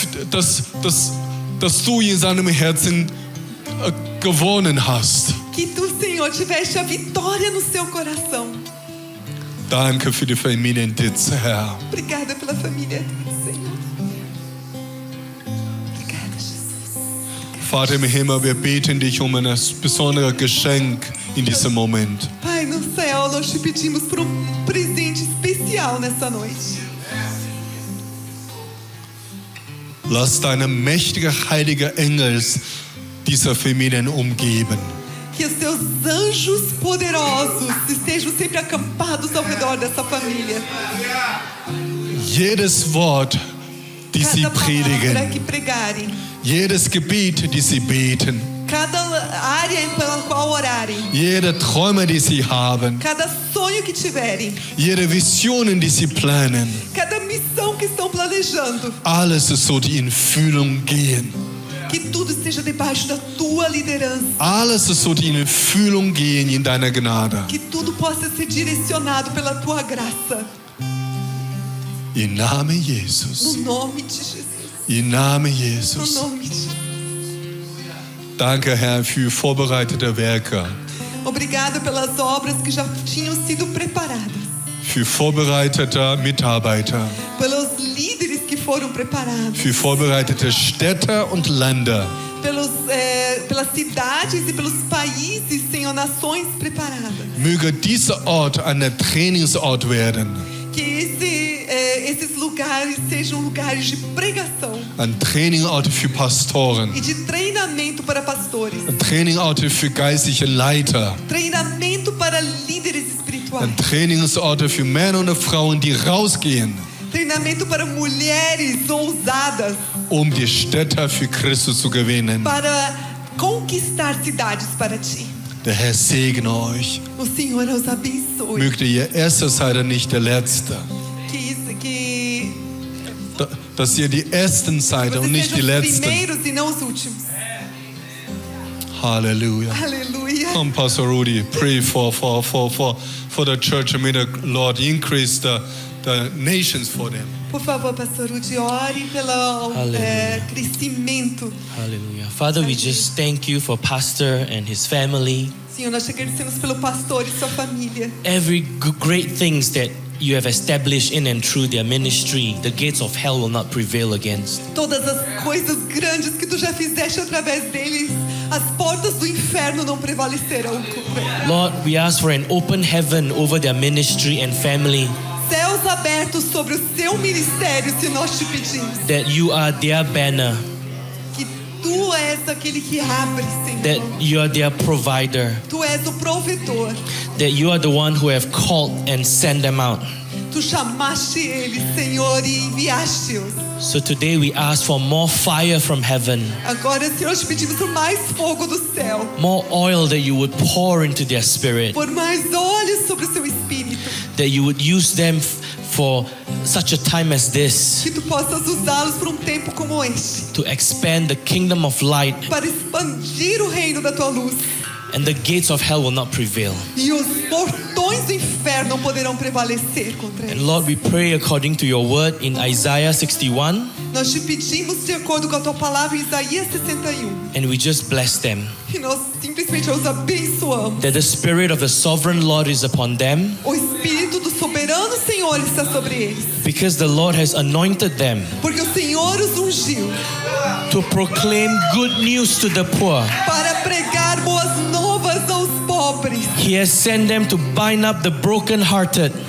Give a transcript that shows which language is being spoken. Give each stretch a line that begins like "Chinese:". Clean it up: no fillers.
German: Dass du in seinem Herzen gewonnen hast.
Portuguese: Que tu, Senhor, tiveste a vitória no seu coração.
German: Danke für die Familie in Ditz, Herr.
Portuguese: Obrigada pela família dele, Senhor. Obrigada, Jesus.
German: Vater im Himmel, wir beten dich um ein besonderes Geschenk in diesem Moment.
Portuguese: Pai, no céu, nós te pedimos por presente especial nessa noite.
German: Lass deine mächtige heilige Engel diese Familien umgeben.
Portuguese: Que os teus anjos poderosos estejam sempre acampados ao redor dessa família.
German: Jedes Wort, die sie
Portuguese: Cada palavra
German: predigen,
Portuguese: que pregarem,
German: jedes Gebet, die sie beten,
Portuguese: cada área pela qual orarem,
German: jede Träume, die sie haben,
Portuguese: cada sonho que tiverem,
German: jede Visionen, die sie planen,
Portuguese: cada missão que estão planejando,
German: alles soll in Fühlung gehen.
Portuguese: que tudo esteja debaixo da tua liderança,
German: Alles soll in Fühlung gehen in deiner Gnade.
Portuguese: que tudo possa ser direcionado pela tua graça.
German: Im Namen
Portuguese: No
German: Jesus.
Portuguese: nome de Jesus.
German: Im Namen
Portuguese: No
German: Jesus.
Portuguese: nome de Jesus.
German: Danke, Herr, für vorbereitete Werke,
Portuguese: Obrigada pelas obras que já tinham sido preparadas,
German: für vorbereitete Mitarbeiter,
Portuguese: pelos líderes que foram preparados,
German: für vorbereitete Städte und Länder.
Portuguese: pelas cidades e pelos países, Senhor, nações preparadas.
German: Möge dieser Ort ein Trainingsort werden,
Portuguese: Que esses lugares sejam lugares de pregação
German: ein Trainingort für Pastoren,
Portuguese: e de treinamento para pastores,
German: ein Trainingort für geistliche Leiter,
Portuguese: treinamento para líderes espirituais,
German: ein Trainingsort für Männer und Frauen, die rausgehen,
Portuguese: treinamento para mulheres ousadas,
German: um die Städte für Christus zu gewinnen.
Portuguese: para conquistar cidades para ti.
German: Der Herr segne euch.
Portuguese: O Senhor os abençoe.
German: Mögt ihr Erster seid und nicht der Letzte.
Portuguese: Que
German: Dass ihr die Ersten seid und
Portuguese: vocês
German: nicht die
Portuguese: sejam os
German: Letzten.
Portuguese: primeiros e não os últimos.
German: Halleluja.
Portuguese: Aleluia.
English: Come, Pastor Rudy, pray for the church. May the Lord increase the nations for them.
Portuguese: Por favor, pastor Udi, ore pelo Aleluia. crescimento.
English: Hallelujah. Father, we just thank you for Pastor and his family.
Portuguese: Senhor, nós te agradecemos pelo pastor e sua família.
English: Every great things that you have established in and through their ministry, the gates of hell will not prevail against.
Portuguese: Todas as coisas grandes que tu já fizeste através deles, as portas do inferno não prevalecerão contra eles.
English: Lord, we ask for an open heaven over their ministry and family,
Portuguese: Céus abertos sobre o seu ministério, se nós te pedimos.
English: that you are their banner,
Portuguese: Que tu és aquele que abre,
English: that
Portuguese: Senhor.
English: you are their provider,
Portuguese: Tu és o provedor.
English: that you are the one who have called and sent them out.
Portuguese: Tu chamaste eles, Senhor, e enviaste-os.
English: So today we ask for more fire from heaven,
Portuguese: Agora, Senhor, te pedimos por mais fogo do céu.
English: more oil that you would pour into their spirit,
Portuguese: Por mais olhos sobre o seu espírito.
English: that you would use them for such a time as this
Portuguese: Que tu possas usá-los por tempo como este.
English: to expand the kingdom of light,
Portuguese: Para expandir o reino da tua luz.
English: and the gates of hell will not prevail.
Portuguese: E os portões do inferno não poderão prevalecer contra
English: And
Portuguese: eles.
English: Lord, we pray according to your word in Isaiah 61,
Portuguese: Nós te pedimos de acordo com a tua palavra em Isaías 61.
English: and we just bless them.
Portuguese: E nós simplesmente os abençoamos.
English: That the Spirit of the sovereign Lord is upon them,
Portuguese: O Espírito do soberano Senhor está sobre eles.
English: because the Lord has anointed them
Portuguese: Porque o Senhor os ungiu
English: to proclaim good news to the poor.
Portuguese: para pregar boas novas aos pobres.
English: He has sent them to bind up the brokenhearted,